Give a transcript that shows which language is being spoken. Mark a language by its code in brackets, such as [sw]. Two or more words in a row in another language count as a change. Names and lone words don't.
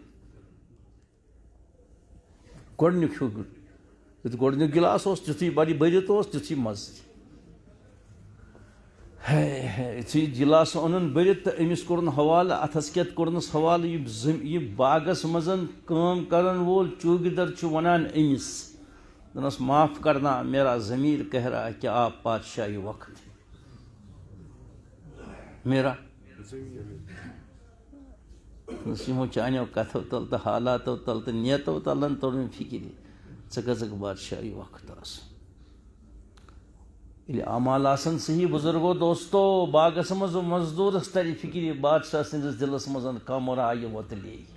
[ks] گۄڈنیُک ہیوٚ یُتھ گۄڈنیُک گِلاس اوس تیُتھُے بٔرِتھ اوس تیُتھُے مزٕ یُتھُے گِلاسہٕ اوٚنُن بٔرِتھ تہٕ أمِس کوٚرُن حوالہٕ اتھس کٮ۪تھ کوٚرنس حوالہٕ یہِ باغس منٛز کٲم کرن وول چوگیدر چھُ ونان أمِس دوٚپنس [ur] معاف کرنا میرا ضمیٖر کہہ رہا ہے کہ آپ بادشاہی وقت [ks] میرا یِمو چانیو کتھو تل تہٕ حالاتو تل تہٕ نیتو تلن توٚر مےٚ فِکرِ ژٕ گژھکھ بادشاہی وقت آسُن ییٚلہِ اعمال آسن صحیح بُزرگو دوستو باغس منٛز مزدوٗرس ترِ فِکرِ بادشاہ سٕنٛدِس دِلس منٛز کم رایہِ وۄتلے